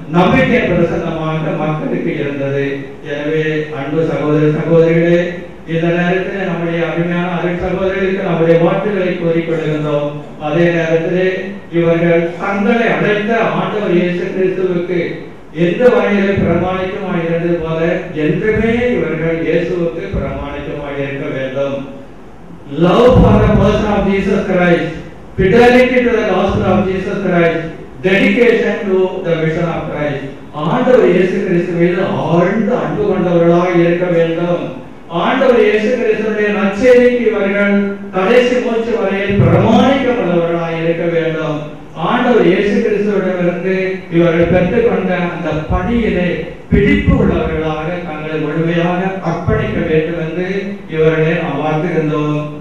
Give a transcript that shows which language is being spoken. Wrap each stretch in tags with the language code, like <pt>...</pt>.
<ta>நம்பிக்கை பிரசன்னமாக மக்களுக்கு இருந்தது. எனவே அன்பு சகோதர சகோதரிகளே, இந்த நேரத்தில் நம்முடைய அருமையான அருள் சகோதரர்களுக்கு நம்முடைய வாழ்த்துக்களை கூறிக்கொள்கின்றோம். அதே நேரத்திலே இவர்கள் தங்களை அழைத்த ஆண்டவர் இயேசு கிறிஸ்துவுக்கு எந்த வகையிலே பிரமாணிக்கமாய் இருந்தது போல என்றுமே இவர்கள் இயேசுவுக்கு பிரமாணிக்கமாய் இருக்க வேண்டும்.</ta> <en>Love for the person of Jesus Christ, fidelity to the gospel of Jesus Christ, dedication to the mission of Christ.</en> <ta>ஆண்டவர் இயேசு கிறிஸ்து மீது ஆழ்ந்த அன்பு கொண்டவர்களாக இருக்க வேண்டும். ஆண்டவர் இயேசு கிறிஸ்துவினுடைய நற்செய்திக்கு இவர்கள் கடைசி மூச்சு வரையில் பிரமாணிக்கப்பட்டவர்களாக இருக்க வேண்டும். ஆண்டவர் இயேசு கிறிஸ்துவிடமிருந்து இவர்கள் பெற்றுக்கொண்ட அந்த பணியிலே பிடிப்பு உள்ளவர்களாக தங்களை முழுமையாக அர்ப்பணிக்க வேண்டும் என்று இவர்களை நாம் வாழ்த்துகின்றோம்.</ta>